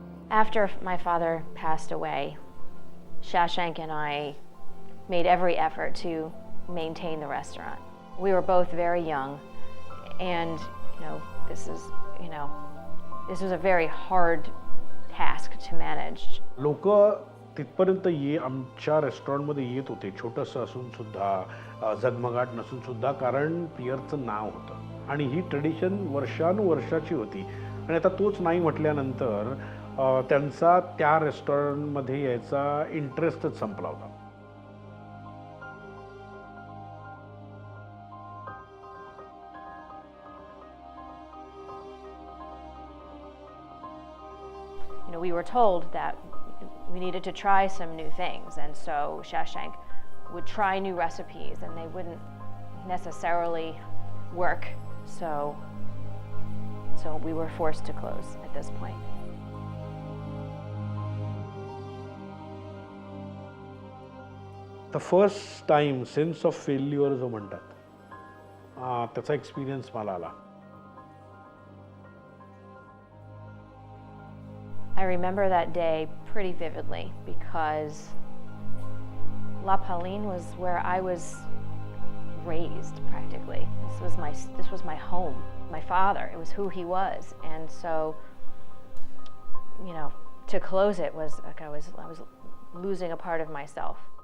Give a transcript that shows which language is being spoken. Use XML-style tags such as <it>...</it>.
<en>After my father passed away, Shashank and I made every effort to maintain the restaurant. We were both very young, and this was a very hard task to manage.</en> <mr>लोक तिथपर्यंत आमच्या रेस्टॉरंटमध्ये येत होते, छोटंसं असून सुद्धा, झगमगाट नसून सुद्धा, कारण पियरचं नाव होतं आणि ही ट्रेडिशन वर्षानुवर्षाची होती. आणि आता तोच नाही म्हटल्यानंतर त्यांचा त्या रेस्टॉरंटमध्ये यायचा इंटरेस्टच संपला होता.</mr> <en>We were told that we needed to try some new things, and so Shashank would try new recipes and they wouldn't necessarily work, so we were forced to close at this point. The first time sense of failure</en> <mr>जो म्हणतात, त्याचा experience मला आला.</mr> <en>I remember that day pretty vividly because La Pauline was where I was raised practically. This was my home. My father, it was who he was, and so to close it was like I was losing a part of myself.</en>